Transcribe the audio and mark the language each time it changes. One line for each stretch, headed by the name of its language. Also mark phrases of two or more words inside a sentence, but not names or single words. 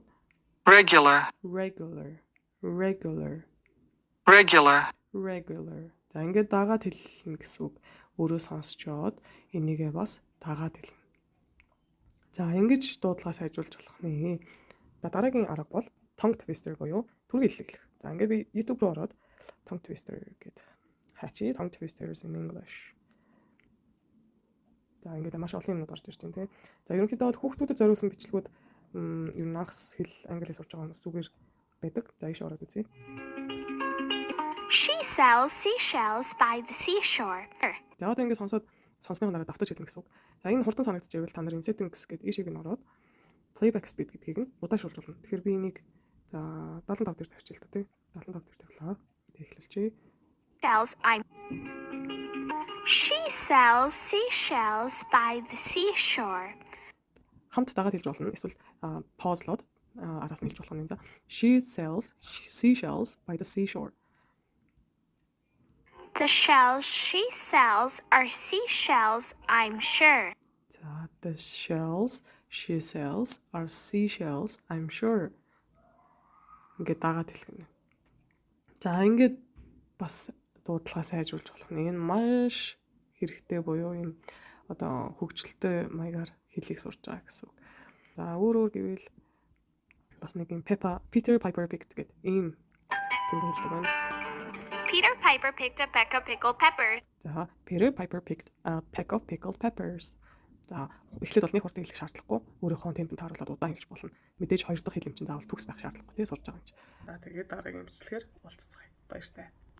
English: Regular. Regular.
Mongolian: За ингээд дагаад хэлнэ гэсэн үг. Өөрөө сонсчоод энийгээ бас дагаад хэлнэ. За ингэж дуудлага сайжруулж болох нэ. Дараагийн арга бол
English: tongue twister
Mongolian: буюу түргэн хэллэглэх. За ингээд би YouTube руу ороод
English: tongue twister
Mongolian: гэдэг хачи
English: tongue twisters in English.
Mongolian: За ингээд маш олон юмнууд орж ирж байна тий. За ерөнхийдөө хүүхдүүдэд зориулсан бичлэгүүд ер нь агс хэл англи сурч байгаа хүмүүс зүгээр байдаг. За ийш ороод үзье.
English: She sells seashells by the seashore.
Mongolian: За одоо ингээд сонсны дараа давтаж хэлнэ гэсэн үг. За энэ хурдан санагдчихвэл та нарын settings гэдэг ийшийг нь ороод
English: playback speed
Mongolian: гэдгийг нь удаашруулж болно. Тэгэхээр би энийг за 75 дээр тавьчих л та тий. 75 дээр тавилаа. Эхлүүлчихье.
English: She sells seashells by the seashore.
Mongolian: Хамт дагаад хэлж болно. Эсвэл pause-лоод араас нь хэлж болох юм да.
English: She sells seashells by the seashore. The shells she sells are seashells, I'm sure. За the shells she sells are seashells, I'm sure.
Mongolian: Ингээд дагаад хэлэх нь. За ингээд бас дуудлага сайжруулж болох нь. Энэ маш хэрэгтэй буюу юм одоо хөгжилтэй маягаар хэлийг сурч байгаа гэсэн үг. За өөр гэвэл бас нэг юм
English: Peter Piper picked
Mongolian: гэдэг ийм төгөлдөг байна.
English: Peter Piper picked a peck of pickled peppers. За Peter Piper picked a peck of pickled peppers.
Mongolian: За эхлээд бол нэг хурдан хэлэх шаардлагагүй. Өөрийнхөө темпэнд тааруулаад удаан хэлж болно. Мэдээж хоёр дахь хэлэм чинь заавал төгс байх шаардлагагүй тий сурч байгаа юм чи. За тэгээд дараагийн имчилгээр уулзцгаая. Баяртай.